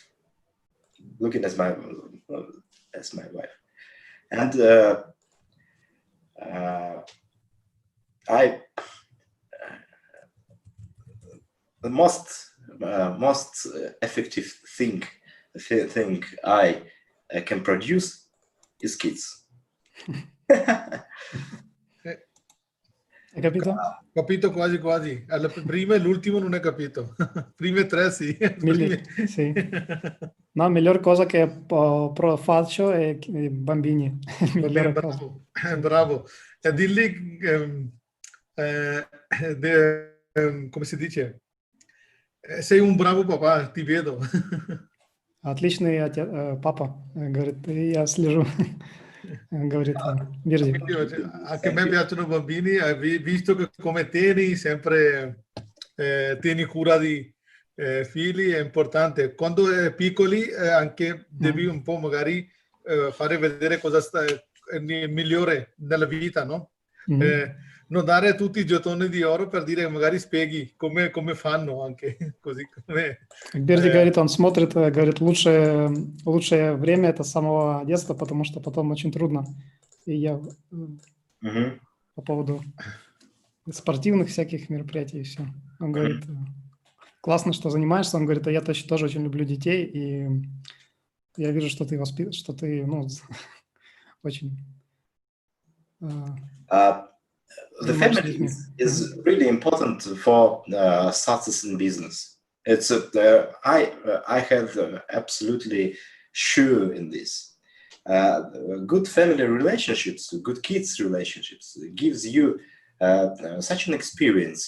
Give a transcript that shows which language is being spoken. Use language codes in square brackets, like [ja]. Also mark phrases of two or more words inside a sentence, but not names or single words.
[en] Looking as my wife, and the most effective thing I can produce is kids. [it] Hai capito? Capito quasi quasi. Alla prima e l'ultimo non hai capito. Prime tre sì. Sì. No, miglior cosa che faccio è i bambini. Migliore cosa. Bravo, bravo. E dilli, come si dice? Sei un bravo papà, ti vedo. [ru] Отличный папа, говорит, и я слежу, говорит Virgi. [it] Anche a me piacciono i bambini, visto che come tieni sempre tieni cura di figli, è importante. Quando è piccoli anche devi un po' magari fare vedere cosa sta migliore nella vita, no? Non dare tutti i gettoni di oro per dire magari spieghi come fanno anche così come. [ru] Как Берди говорит, он смотрит, говорит, лучшее время это с самого детства, потому что потом очень трудно. И я по поводу спортивных всяких мероприятий и все. Он говорит, классно, что занимаешься. Он говорит, а я тоже очень люблю детей, и я вижу, что ты очень... [en] The family is really important for success in business. It's I have absolutely sure in this. Good family relationships, good kids relationships gives you such an experience.